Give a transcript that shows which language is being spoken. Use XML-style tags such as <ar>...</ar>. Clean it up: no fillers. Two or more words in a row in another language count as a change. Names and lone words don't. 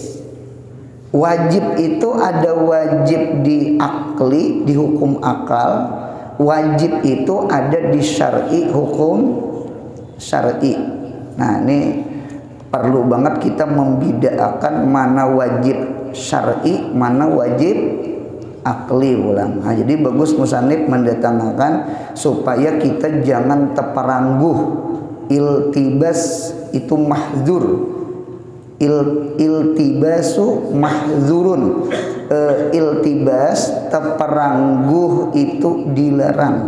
<id>Wajib itu ada wajib di akli, di hukum akal. Wajib itu ada di syar'i, hukum syar'i. Nah, ini perlu banget kita membedakan mana wajib syar'i, mana wajib akli ulang. Nah, jadi bagus musannif mendatangkan supaya kita jangan terperangguh.</id> <ar>التباس itu محظور. التباس محظور.</ar> <id>Iltibas terperangguh itu dilarang.</id>